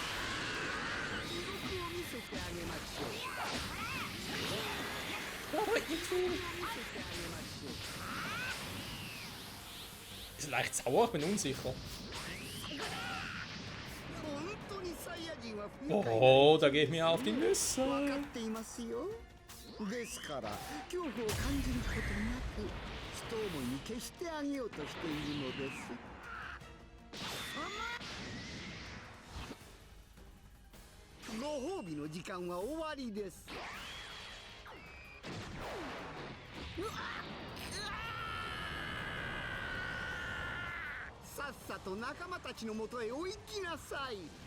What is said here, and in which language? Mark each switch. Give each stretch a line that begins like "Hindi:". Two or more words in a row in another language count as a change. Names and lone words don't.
German: Ist leicht sauer, ich bin unsicher. Oh, da geht mir auf die Nüsse.
Japanese: ですから恐怖を感じることなく一思いに消してあげようとしているのです。ご褒美の時間は終わりです。さっさと仲間たちのもとへ追いきなさい。